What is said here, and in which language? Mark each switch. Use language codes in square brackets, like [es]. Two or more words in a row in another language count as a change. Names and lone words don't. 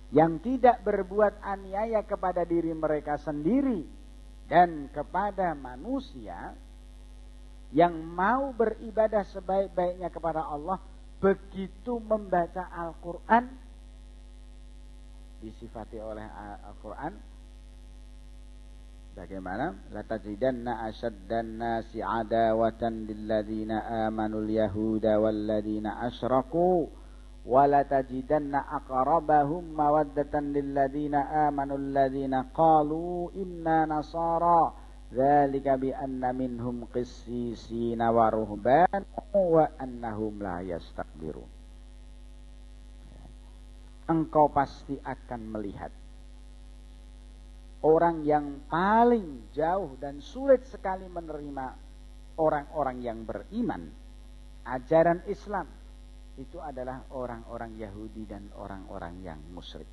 [id] yang tidak berbuat aniaya kepada diri mereka sendiri dan kepada manusia, yang mau beribadah sebaik-baiknya kepada Allah, begitu membaca Al-Quran, disifati oleh Al-Quran bagaimana? [ar] لَتَجِدَنَّ أَشَدَّ النَّاسِ عَدَاوَةً لِلَّذِينَ آمَنُوا الْيَهُودَ وَالَّذِينَ أَشْرَكُوا وَلَتَجِدَنَّ أَقْرَبَهُمْ مَوَدَّةً لِلَّذِينَ آمَنُوا الَّذِينَ قَالُوا إِنَّا نَصَارَىٰ ذَٰلِكَ بِأَنَّ مِنْهُمْ قِسِّيسِينَ وَرُهْبَانًا وَأَنَّهُمْ لَا يَسْتَكْبِرُونَ. [id] Engkau pasti akan melihat orang yang paling jauh dan sulit sekali menerima orang-orang yang beriman ajaran Islam itu adalah orang-orang Yahudi dan orang-orang yang musyrik.